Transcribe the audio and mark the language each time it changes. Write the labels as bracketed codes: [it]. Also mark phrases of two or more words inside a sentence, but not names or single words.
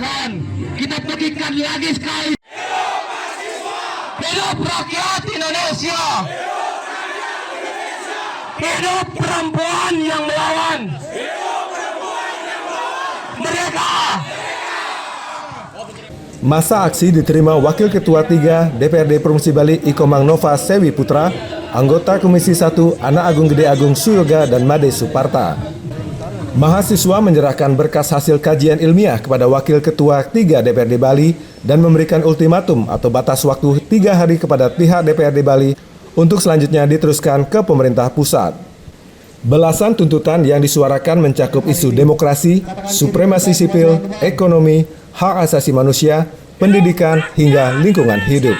[id] Kita berikan lagi sekali. Hidup rakyat Indonesia. Hidup perempuan yang melawan. Mereka. Masa aksi diterima Wakil Ketua 3 DPRD Provinsi Bali Ikomang Nova Sewi Putra, anggota Komisi 1 Anak Agung Gede Agung Suyoga dan Made Suparta. Mahasiswa menyerahkan berkas hasil kajian ilmiah kepada Wakil Ketua 3 DPRD Bali dan memberikan ultimatum atau batas waktu 3 hari kepada pihak DPRD Bali untuk selanjutnya diteruskan ke pemerintah pusat. Belasan tuntutan yang disuarakan mencakup isu demokrasi, supremasi sipil, ekonomi, hak asasi manusia, pendidikan, hingga lingkungan hidup.